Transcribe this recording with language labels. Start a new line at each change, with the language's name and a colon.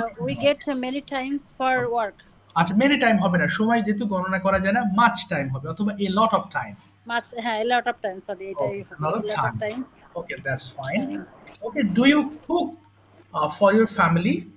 English: we get many times for work.
Bangla: আচ্ছা, many time হবে না, সময় যেহেতু গণনা করা যায় না, মাচ টাইম হবে অথবা
English: A lot of time. A lot of time, sorry,
Bangla: এটাই হবে,
English: a lot of time. Okay, that's fine. Okay, do you cook for your family?